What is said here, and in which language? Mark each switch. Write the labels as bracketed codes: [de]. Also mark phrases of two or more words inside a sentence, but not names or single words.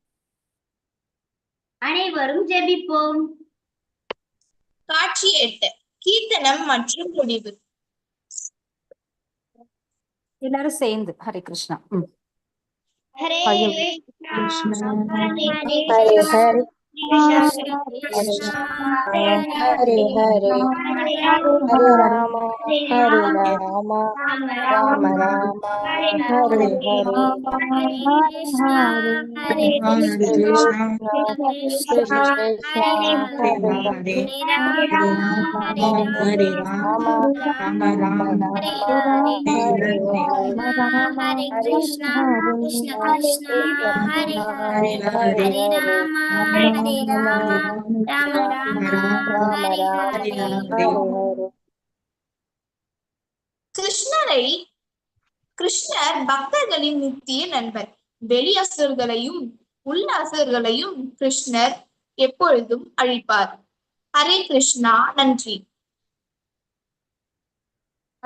[ta] அனைவரும் ஜெபிப்போம். காட்சி 8. கீர்த்தனம் மற்றும் முடிவு. எல்லாரும் சேர்ந்து ஹரே கிருஷ்ணா. ஹரே கிருஷ்ணா ஹரே ஹரே ஹரே, கிருஷ்ணா ஹரே ஹரே, ஹரே ராம ஹரே ராம, ராம ராம ஹரே ஹரே, ஹரே கிருஷ்ணா கிருஷ்ணா ஹரே ஹரே, ஹரே ராம ஹரே ராம, ராம ராம ஹரே ஹரே ஹரே கிருஷ்ணா கிருஷ்ண கிருஷ்ணா ஹரே ஹரே, ஹரே ராம ஹரே ராம, ராம ராம ஹரே ஹரே. கிருஷ்ணர் பக்தர்களின் நித்திய நண்பர். வெளி அசுரர்களையும் உள்ள அசுரர்களையும் கிருஷ்ணர் எப்பொழுதும் அழிப்பார். ஹரே கிருஷ்ணா. நன்றி.